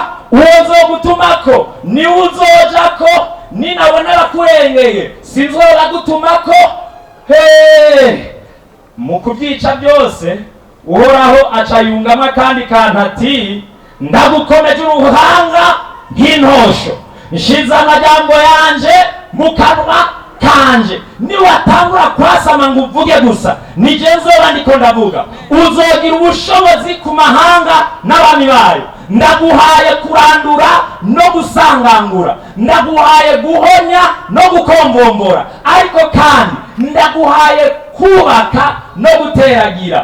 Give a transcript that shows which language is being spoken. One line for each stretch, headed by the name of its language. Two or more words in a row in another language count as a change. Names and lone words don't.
Rundi: Uwo nzogutumako niwe uzojako, ninabona bakurengeye sinzobagutumako. Mu kubyica byose Uhoraho acayungamo akandi kantu ati ndagukomeje uruhanga nk'intosho, nshize amajambo yanje mu kanwa kanje. Niwatangura kwasama ngo uvuge gusa, nije nzoba ndiko ndavuga. Uzogira ubushobozi ku mahanga n'abami bayo. Ndaguhaye kurandura no gusangangura, ndaguhaye guhonya no gukombombora, ariko kandi ndaguhaye kubaka no guteragira.